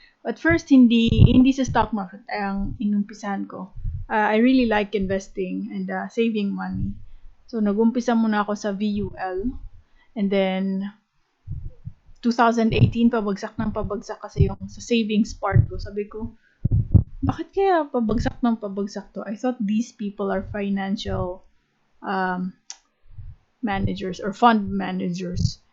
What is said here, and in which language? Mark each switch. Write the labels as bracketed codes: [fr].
[tl] But first, hindi sa stock market ang inumpisahan ko. [en] I really like investing and saving money. [tl] So, nag-umpisa muna ako sa VUL. And then, 2018, pabagsak ng pabagsak kasi yung sa savings part ko. Sabi ko, bakit kaya pabagsak ng pabagsak to? [en] I thought these people are financial managers or fund managers.